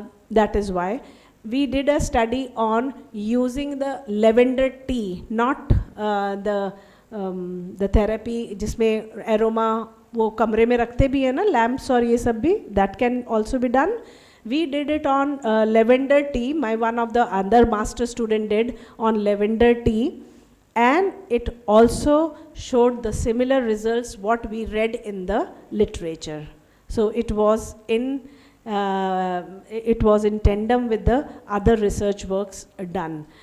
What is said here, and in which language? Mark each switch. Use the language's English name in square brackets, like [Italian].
[English] That is why we did a study on using the lavender tea, not the therapy जिसमें aroma [Hindi] वो कमरे में रखते भी हैं ना लैम्प्स और ये सब भी, [English] that can also be done. We did it on lavender tea. One of the other master student did on lavender tea, and it also showed the similar results what we read in the literature. So it was in tandem with the other research works done.